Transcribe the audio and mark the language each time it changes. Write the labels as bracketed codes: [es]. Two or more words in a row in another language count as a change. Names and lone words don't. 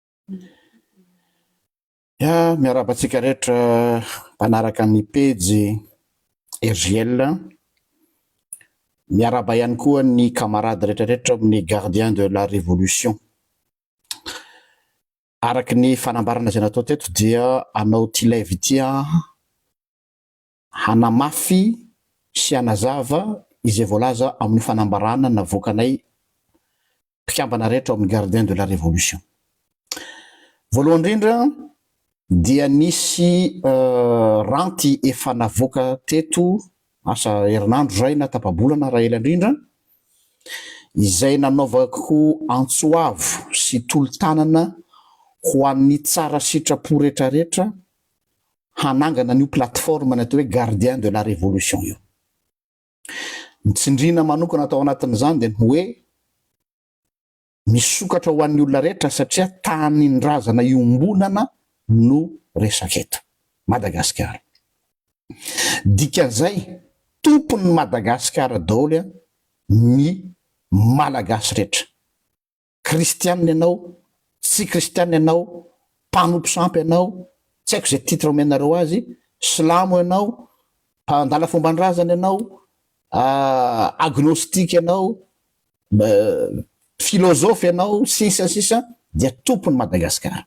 [mg] Ya miarabantsika rehetra mpanaraka ny pejy RGL, miaraba ihany koa ny camarade rehetrarehetra amin'ny [fr] gardien de la révolution. [mg] Araky ny fanambarana izay natao teto dia anao ty live ity hanamafy sy hanazava izay voalaza amin'ny fanambarana navoakanay mpikambana rehetra amin'ny [fr] gardien de la révolution. [mg] Voalohany indrindra dia nisy ranty efa navoaka teto asa herinandro zay na tapabolana raha ela indrindra, izay nanaovako antsoavo sy tolo-tanana ho an'ny tsara sitrapo rehetrarehetra hanangana n'io plateforme natao hoe [fr] gardien de la révolution [mg] io. Ny tsindrina manokana atao anatin'izany dia hoe misokatra ho an'ny olona rehetra satria tanin-drazana iombonana no resaketo Madagasikara. Dikan'izay tompon'ny Madagasikara daholo ny malagasy rehetra, kristianina ianao, tsy kristianina ianao, mpanompo sampy ianao, tsy haiko izay titre omenareo azy, silamo ianao, mpandala fomban-drazana ianao, agnostika ianao, filôzofy ianao, sisa dia tompon'ny Madagasikara.